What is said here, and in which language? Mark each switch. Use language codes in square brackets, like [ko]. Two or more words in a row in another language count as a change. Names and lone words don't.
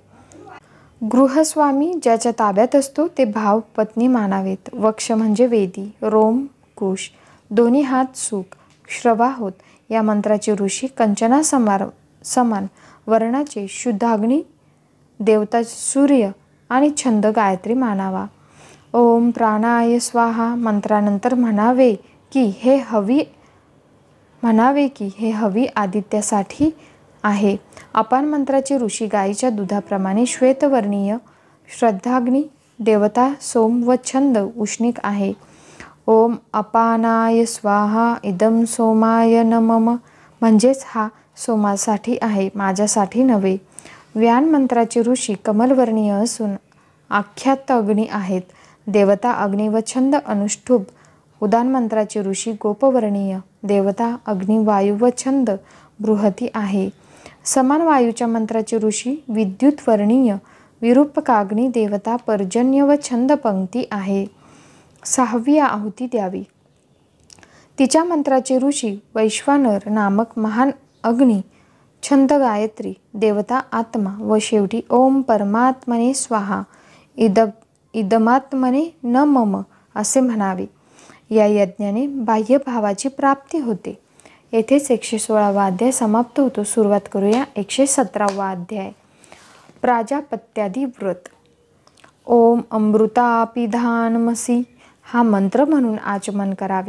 [mr] गृहस्वामी ज्याच्या ताब्यात असतो ते भाव पत्नी मानावेत. वक्ष म्हणजे वेदी, रोम, कुश, दोन्ही हात सुख, श्रवाहोत या मंत्राचे ऋषी कंचना समान वर्णाचे शुद्धाग्नी, देवता सूर्य आणि छंद गायत्री मानावा. [sa] ओम प्राणाय स्वाहा [mr] मंत्रानंतर म्हणावे की हे हवी आदित्यासाठी आहे. अपान मंत्राचे ऋषी गायीच्या दुधाप्रमाणे श्वेतवर्णीय, श्रद्धाग्नी, देवता सोम व छंद उष्णिक आहे. [sa] ओम अपानाय स्वाहा इदम सोमाय नमः [mr] म्हणजेच हा सोमासाठी आहे, माझ्यासाठी नव्हे. व्यान मंत्राचे ऋषी कमलवर्णीय असून आख्यात अग्नी आहेत. देवता अग्नी व छंद अनुष्ठुभ. उदान मंत्राचे ऋषी गोपवर्णीय, देवता अग्नी, वायू व छंद बृहती आहे. समान वायूच्या मंत्राचे ऋषी विद्युतवर्णीय, विरूपकाग्नी, देवता पर्जन्य व छंद पंक्ती आहे. 6वी आहुती द्यावी. तिच्या मंत्राचे ऋषी वैश्वानर नामक महान अग्नी, छंद गायत्री, देवता आत्मा व शेवटी [sa] ओम परमात्मने स्वाहा इदमात्मने न मम [mr] असे म्हणावे. या यज्ञाने बाह्य भावाची प्राप्ती होते. येथेच 116वा अध्याय समाप्त होतो. सुरुवात करूया 117वा अध्याय. प्राजापत्यादी व्रत. [sa] ओम अमृतापिधानमसी [mr] हा मंत्र म्हणून आचमन करावे.